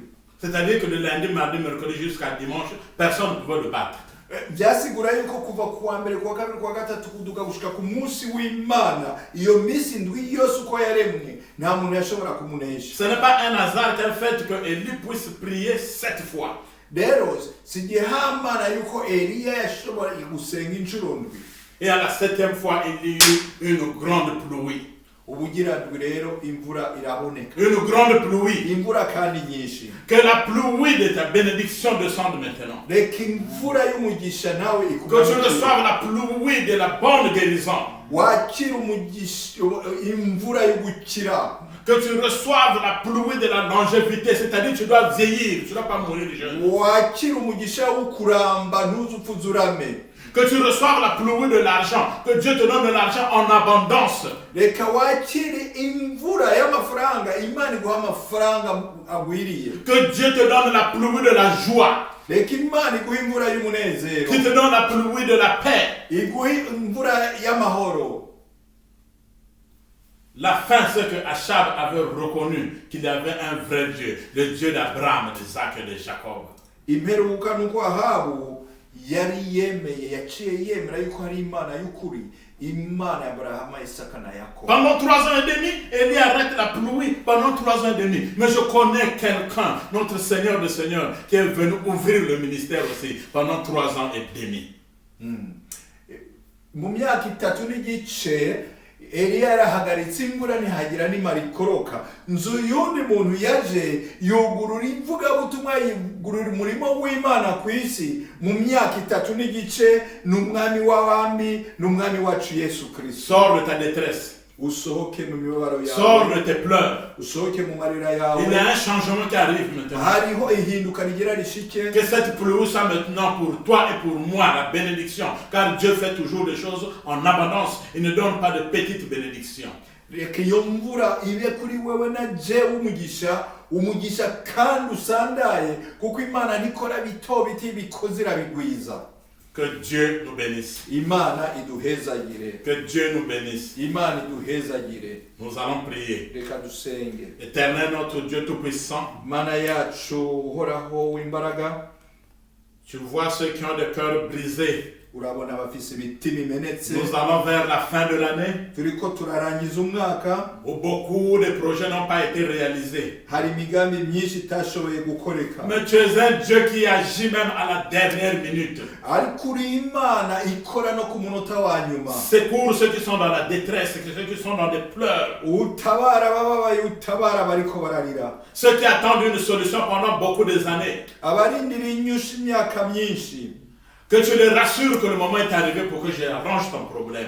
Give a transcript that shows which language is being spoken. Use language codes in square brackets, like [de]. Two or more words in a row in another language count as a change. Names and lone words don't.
[fr] C'est-à-dire que le lundi, mardi, mercredi jusqu'à dimanche, personne ne pouvait le battre. [rn] Byasigura yuko kuva kuwa mbere kuwa kabiri kuwa gatatu kuduga gushika ku munsi w'Imana, iyo minsi indwi yose uko yaremwe nta muntu yashobora kumunesha. [fr] Ce n'est pas un hasard tel fait que Élie puisse prier 7 fois. [rn] Rero si gihamana yuko Eliya yashobora gusenga inshuro ndwi. [fr] Et à la 7e fois, il y eut une grande pluie. [rn] Ubugira ndwi rero imvura iraboneka. [fr] Une grande pluie. [rn] Imvura kandi nyinshi. [fr] Que la pluie de ta bénédiction descende maintenant. [rn] Reka imvura y'umugisha nawe [fr] Que tu reçoives la pluie de la bonne guérison. [rn] Wakira umugisha imvura y'ugukira. [fr] Que tu reçoives la pluie de la longévité, c'est-à-dire tu dois vieillir, tu ne dois pas mourir de jeune. [rn] Wakira umugisha w'ukuramba ntuzupfuzurame. [fr] Que tu reçoives la pluie de l'argent, que Dieu te donne de l'argent en abondance. [rn] Reka wakire imvura y'amafaranga, Imana iguha amafaranga agwiriye. [fr] Que Dieu te donne la pluie de la joie. [rn] Reka Imana iguha imvura y'umunezero. [fr] Qui te donne la pluie de la paix. [rn] Iguha imvura y'amahoro. [fr] La fin, c'est que Achab avait reconnu qu'il y avait un vrai Dieu, le Dieu d'Abraham, d'Isaac et de Jacob. [rn] Imperuka nuko Ahabu yari yemeye, yaciye yemera yuko hari Imana y'ukuri, Imana ya Abrahama, Isaka na Yakobo. [fr] Pendant 3 ans et demi, Élie arrête la pluie pendant 3 ans et demi. Mais je connais quelqu'un, notre Seigneur de Seigneur, qui est venu ouvrir le ministère aussi pendant 3 ans et demi. [rn] Mu myaka 3 n'igice Eliya yarahagaritse imvura ntihagira n'imara ikoroka. Nzu yundi muntu yaje yugurura ivugabutumwa, yugurura umurimo w'Imana ku isi mu myaka 3 n'igice, n'umwami w'abami n'umwami wacu Yesu Kristo. [fr] Sors de ta détresse. [rn] Usohoke mu mibabaro yawe. [fr] Sors de tes pleurs. [rn] Usohoke mu marira yawe. [fr] Il y a un changement qui arrive maintenant. [rn] Hariho ihinduka rigira rishike. [fr] Que cette pluie soit maintenant pour toi et pour moi la bénédiction. Car Dieu fait toujours des choses en abondance. Il ne donne pas de petites bénédictions. [rn] Reka iyo mvura ibe kuri wewe na jewe umugisha kandi usandaye, kuko Imana nikora bito biti bikoze irabigwiza. [fr] Que Dieu nous bénisse. [rn] Imana iduhezagire. [fr] Que Dieu nous bénisse. [rn] Imana iduhezagire. [fr] Nous allons prier. [rn] Reka dusenge. [fr] Éternel notre Dieu Tout-Puissant, [rn] Mana yacu uhoraho w'imbaraga, [fr] tu vois ceux qui ont des cœurs brisés. [rn] urabona abafise imitima imenetse. [fr] Nous allons vers la fin de l'année [rn] turiko turarangiza umwaka [fr] où beaucoup de projets n'ont pas été réalisés. [rn] hari imigambi myinshi itashoboye gukoreka. [fr] Mais tu es un Dieu qui agit même à la dernière minute. [rn] ariko uri Imana ikora no ku munota wa nyuma. [fr] Secours ceux qui sont dans la détresse, ceux qui sont dans des pleurs. [rn] utabara bababaye, utabara bariko bararira. [fr] Ceux qui attendent une solution pendant beaucoup des années. [rn] abarindira inyushi imyaka myinshi. [fr] Que tu les rassures que le moment est arrivé pour que j'arrange ton problème.